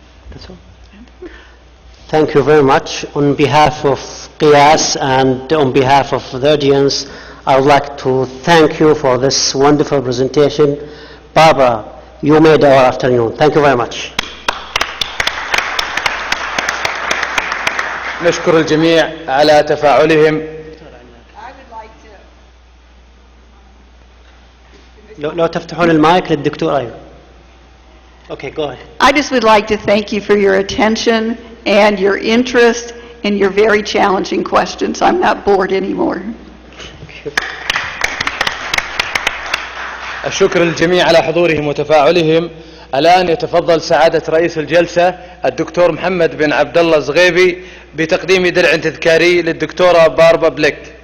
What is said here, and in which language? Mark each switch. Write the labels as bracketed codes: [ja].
[en] That's all. Thank you very much. On behalf of Qiyas and on behalf of the audience, I would like to thank you for this wonderful presentation. Barbara, you made our afternoon. Thank you very much. [ar] نشكر الجميع على تفاعلهم. لو تفتحون المايك للدكتور أيوة. [en] Okay, go ahead. I just would like to thank you for your attention and your interest and your very challenging questions. I'm not bored anymore. [ar] الشكر للجميع على حضورهم وتفاعلهم. الآن يتفضل سعادة رئيس الجلسة الدكتور محمد بن عبد الله الزغيبي بتقديم درع تذكاري للدكتورة باربا بليك.